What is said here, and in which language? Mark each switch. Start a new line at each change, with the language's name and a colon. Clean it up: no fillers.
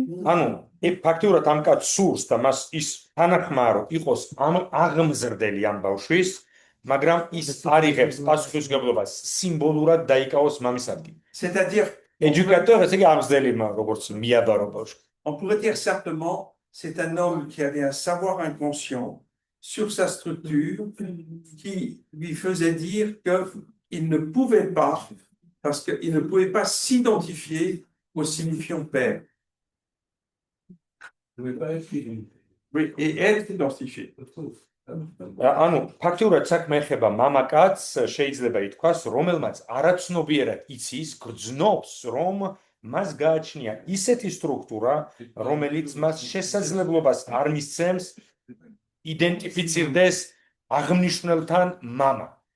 Georgian: ანუ, ფაქტიურად ამ კაცს სურს და მას ის თანახმარო იყოს აღმზრდელი ამ ბავშვის, მაგრამ ის არ იღებს პასუხისმგებლობას სიმბოლურად დაიკავოს მამის ადგილი.
French: C'est-à-dire,
Georgian: Éducateur, ესე იგი აღმზრდელი როგორც მიაბარო ბავშვი.
French: on pourrait dire simplement, c'est un homme qui avait un savoir inconscient sur sa structure qui lui faisait dire qu'il ne pouvait pas, parce qu'il ne pouvait pas s'identifier au signifiant père. Oui, et être identifié.
Georgian: ანუ ფაქტიურად საქმე ეხება მამაკაცს, შეიძლება ითქვას, რომელმაც არაცნობიერად იცის, გრძნობს, რომ მას გააჩნია ისეთი სტრუქტურა, რომელიც მას შესაძლებლობას არ მისცემს იდენტიფიცირდეს აღნიშნულთან მამა.